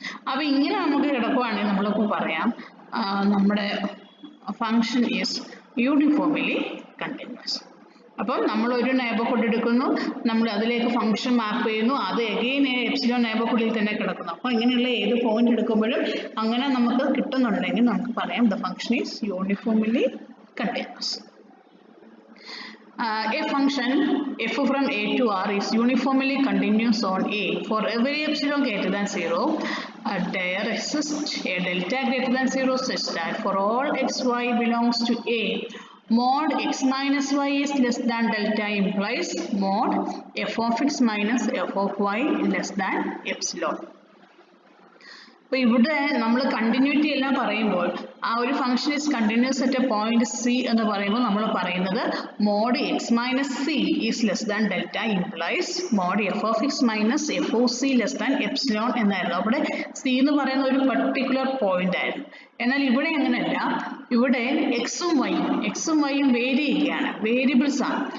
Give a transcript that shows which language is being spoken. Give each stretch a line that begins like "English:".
Malayalam: അപ്പോൾ ഇങ്ങനെ നമുക്ക് കിടക്കുവാണെങ്കിൽ നമ്മൾക്ക് പറയാം നമ്മുടെ ഫങ്ഷൻ
English: Is uniformly continuous.
Malayalam: അപ്പം നമ്മൾ ഒരു നെയ്ബർഹുഡ് എടുക്കുന്നു, നമ്മൾ അതിലേക്ക് ഫംഗ്ഷൻ മാപ്പ് ചെയ്യുന്നു, അത് എഗെയിൻ എപ്സിലോൺ നെയ്ബർഹുഡിൽ തന്നെ കിടക്കുന്നു. അപ്പോൾ ഇങ്ങനെയുള്ള ഏത് പോയിന്റ് എടുക്കുമ്പോഴും അങ്ങനെ നമുക്ക് കിട്ടുന്നുണ്ടെങ്കിൽ നമുക്ക് പറയാം
English: The function is uniformly continuous. A function f from a to r is uniformly continuous on a for every epsilon greater than 0. There exists a delta greater than 0 such that for all xy belongs to a, mod x minus y is less than delta implies mod f of x minus f of y less than epsilon.
Malayalam: അപ്പോൾ ഇവിടെ നമ്മൾ continuity എല്ലാം പറയുമ്പോൾ ആ ഒരു
English: function is continuous at a point C
Malayalam: എന്ന് പറയുമ്പോൾ നമ്മൾ പറയുന്നത്
English: mod X minus C is less than delta implies mod F of X minus F of C less than epsilon
Malayalam: എന്നായിരുന്നു. അവിടെ സി എന്ന് പറയുന്ന ഒരു പർട്ടിക്കുലർ പോയിന്റ് ആയിരുന്നു. എന്നാൽ ഇവിടെ അങ്ങനെയല്ല, ഇവിടെ എക്സും വൈയും വേരി ചെയ്യുകയാണ്, വേരിയബിൾസ് ആണ്.